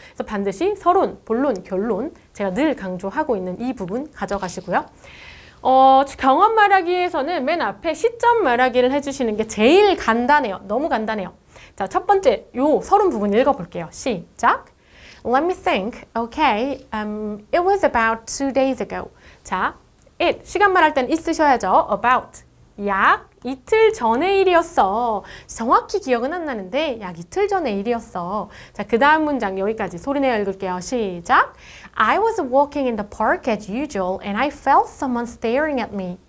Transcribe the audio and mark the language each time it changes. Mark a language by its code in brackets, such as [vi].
[ko] 그래서 반드시 서론, 본론, 결론 제가 늘 강조하고 있는 이 부분 가져가시고요. 경험 말하기에서는 맨 앞에 시점 말하기를 해주시는 게 제일 간단해요. 너무 간단해요. 자, 첫 번째 요 서론 부분 읽어볼게요. 시작! [en] Let me think. Okay, it was about 2 days ago. [ko] 자, it, 시간 말할 땐 it 쓰셔야죠. about, 약 이틀 전의 일이었어. 정확히 기억은 안 나는데 약 이틀 전의 일이었어. 자, 그 다음 문장 여기까지 소리내어 읽을게요. 시작! [en] I was walking in the park as usual and I felt someone staring at me.